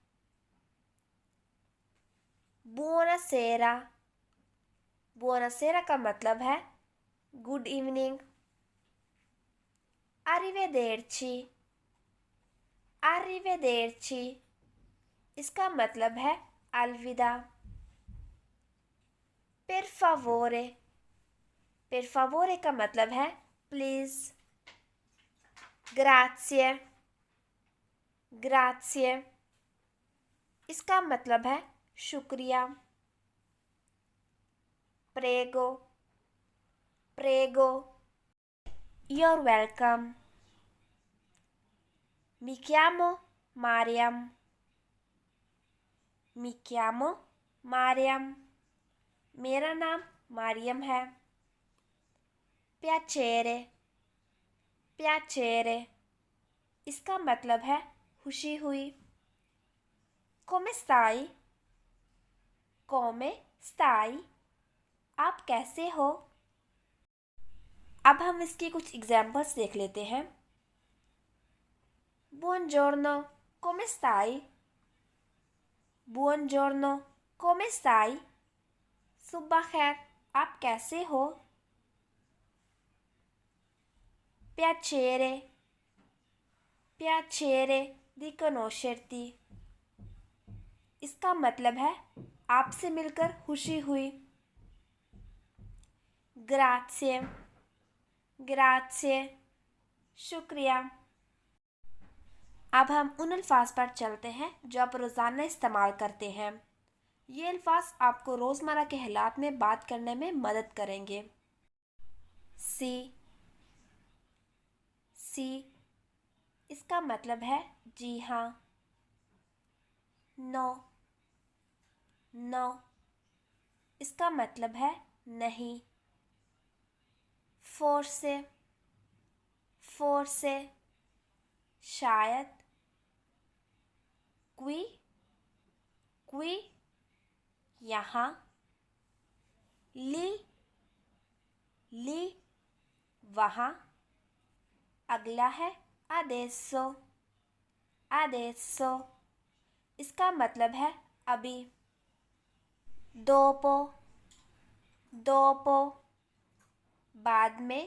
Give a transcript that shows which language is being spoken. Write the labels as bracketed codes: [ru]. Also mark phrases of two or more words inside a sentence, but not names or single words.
[it] buonasera, buonasera [hi] का मतलब है [en] good evening. [it] arrivederci, arrivederci [hi] इसका मतलब है अलविदा। [it] per favore, per favore [hi] का मतलब है प्लीज़। [it] grazie, grazie [hi] इसका मतलब है शुक्रिया। [it] prego, prego [en] you're welcome। [it] mi chiamo Mariam, mi chiamo Mariam [hi] मेरा नाम मारियम है। [it] piacere, piacere [hi] इसका मतलब है खुशी हुई। [it] come stai, come stai [hi] आप कैसे हो। अब हम इसकी कुछ एग्जाम्पल्स देख लेते हैं। [it] buongiorno, come stai, buongiorno, come stai [hi] सुबह खैर आप कैसे हो। [it] piacere, piacere di conoscerti [hi] इसका मतलब है आपसे मिलकर खुशी हुई। [it] grazie, grazie शुक्रिया। [hi] अब हम उन अल्फाज पर चलते हैं जो आप रोज़ाना इस्तेमाल करते हैं। ये अल्फाज आपको रोज़मर्रा के हालात में बात करने में मदद करेंगे। [it] sì, sì [hi] इसका मतलब है जी हाँ। [it] no, no [hi] इसका मतलब है नहीं। [it] forse, forse शायद। qui, qui यहाँ। lì, lì वहाँ। [hi] अगला है [it] adesso, adesso [hi] इसका मतलब है अभी। [it] dopo, dopo [hi] बाद में।